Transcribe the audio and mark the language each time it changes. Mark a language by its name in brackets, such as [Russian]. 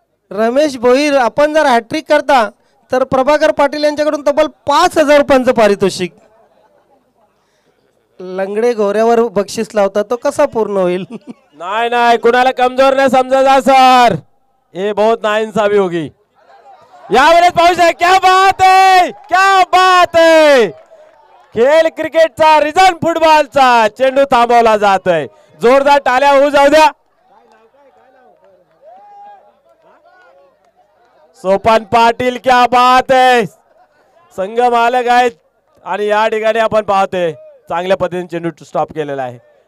[Marathi] रमेश भोईर आपण जर हॅट्रिक करता तर प्रभाकर पाटील यांच्याकडून तब्बल 5000 रुपयांचं पारितोषिक। लंगडे घोऱ्यावर बक्षीस लावतात तो कसा पूर्ण होईल। नाही नाही, कुणाला कमजोर नाही समजा सर, [Hindi] ये बहुत नाइंसाफी होगी। [Marathi] यावेळेस पाहू शकता, [Hindi] क्या बात है, क्या बात है। [Marathi] खेळ क्रिकेटचा, रिझन फुटबॉलचा, चेंडू थांबवला जातोय। जोरदार टाळ्या होऊ जाऊ द्या। सोपान पाटील, [Hindi] क्या बात है, [Marathi] संघ मालक आहेत आणि या ठिकाणी आपण पाहतोय चांगल्या पद्धतीने चेंडू स्टॉप केलेला आहे।